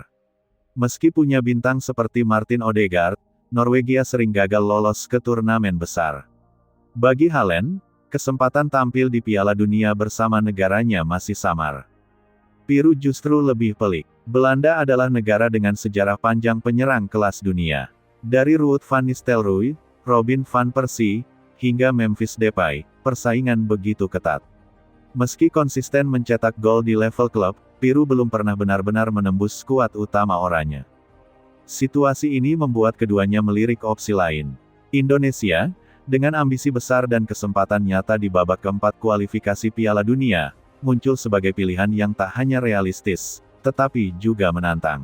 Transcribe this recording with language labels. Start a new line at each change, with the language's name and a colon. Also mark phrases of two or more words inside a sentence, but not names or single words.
Indonesian: Meski punya bintang seperti Martin Odegaard, Norwegia sering gagal lolos ke turnamen besar. Bagi Haaland, kesempatan tampil di Piala Dunia bersama negaranya masih samar. Piroe justru lebih pelik. Belanda adalah negara dengan sejarah panjang penyerang kelas dunia. Dari Ruud van Nistelrooy, Robin van Persie, hingga Memphis Depay, persaingan begitu ketat. Meski konsisten mencetak gol di level klub, Piroe belum pernah benar-benar menembus skuad utama oranye. Situasi ini membuat keduanya melirik opsi lain. Indonesia, dengan ambisi besar dan kesempatan nyata di babak keempat kualifikasi Piala Dunia, muncul sebagai pilihan yang tak hanya realistis, tetapi juga menantang.